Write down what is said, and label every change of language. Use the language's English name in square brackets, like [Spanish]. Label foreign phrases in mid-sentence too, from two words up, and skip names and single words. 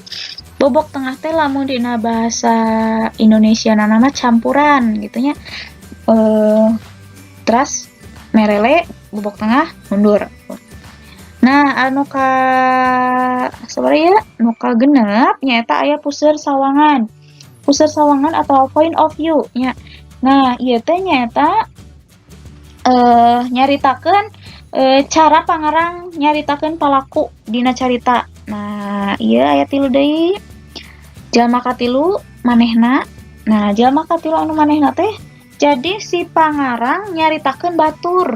[Sundanese] Bobok tengah teh lamun dina bahasa Indonesia nama campuran gitu nya. Terus merele, bobok tengah, mundur. Nah, anu ka sabaraha nu ka genep nyaeta aya puseur sawangan. Puseur sawangan atau [English] point of view [Sundanese] nya. Nah, ieu teh nyaeta nyaritakeun cara pangarang nyaritakeun palaku dina carita. Nah, ieu aya 3 deui. Jalma katilu manehna. Nah, jalma katilu anu manehna teh jadi si pangarang nyaritakeun batur.